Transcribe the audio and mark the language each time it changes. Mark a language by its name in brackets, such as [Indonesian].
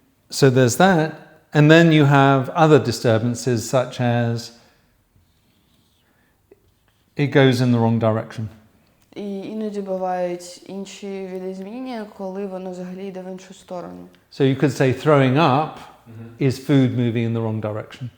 [English] So there's that, and then you have other disturbances such as it goes in the wrong direction. [Ukrainian] І іноді бувають інші відозмінення, коли воно взагалі йде в іншу сторону. [English] So you could say throwing up is food moving in the wrong direction.